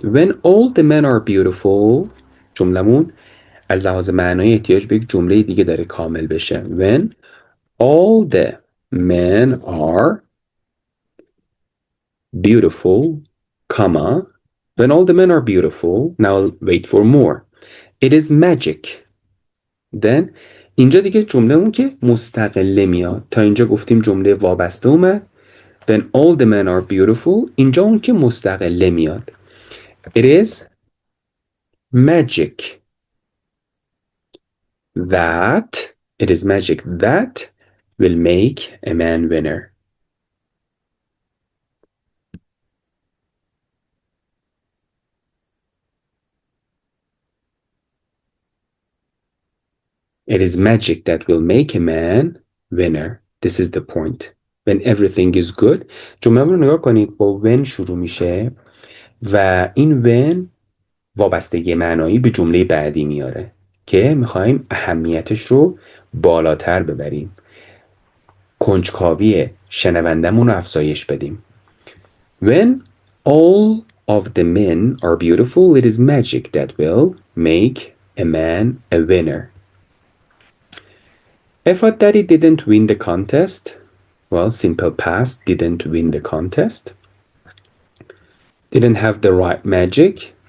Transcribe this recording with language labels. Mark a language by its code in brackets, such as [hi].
[en] When all the men are beautiful. [fa] جملمون از لحاظ معنایی احتیاج به یک جمله دیگه داره کامل بشه. [en] When all the men are beautiful, comma. When all the men are beautiful. Now wait for more. It is magic. [fa] Then اینجا دیگه جمله‌مون که مستقله میاد. تا اینجا گفتیم جمله وابسته اومد. [en] When all the men are beautiful. [fa] اینجا اون که مستقله میاد. [en] It is magic that it is magic that will make a man winner. It is magic that will make a man winner. This is the point. When everything is good. [fa] جمله رو نگاه کنید با when شروع میشه و این when وابستگی معنایی به جمله بعدی میاره که میخوایم اهمیتش رو بالاتر ببریم. کنجکاوی شنوندمون رو افزایش بدیم. [en] When all of the men are beautiful, it is magic that will make a man a winner. If what daddy didn't win the contest, well, simple past, didn't win the contest, didn't have the right magic.